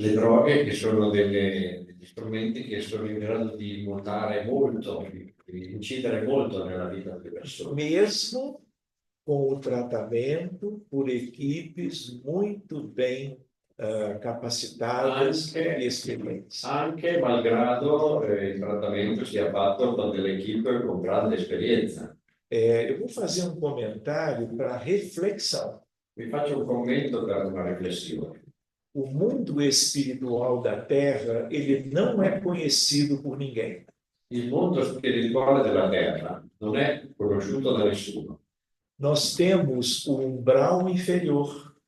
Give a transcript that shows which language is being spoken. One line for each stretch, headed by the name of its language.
Italian: Le droghe che sono degli strumenti che sono in grado di mutare molto, di incidere molto nella vita delle persone.
Portuguese: Mesmo com o tratamento por equipes muito bem capacitadas e experientes.
Italian: Anche malgrado il trattamento sia fatto con delle equip con grande esperienza.
Portuguese: Eu vou fazer um comentário para reflexão.
Italian: Vi faccio un commento per una riflessione.
Portuguese: O mundo espiritual da Terra, ele não é conhecido por ninguém.
Italian: Il mondo spirituale della Terra non è conosciuto da nessuno.
Portuguese: Nós temos o umbral inferior,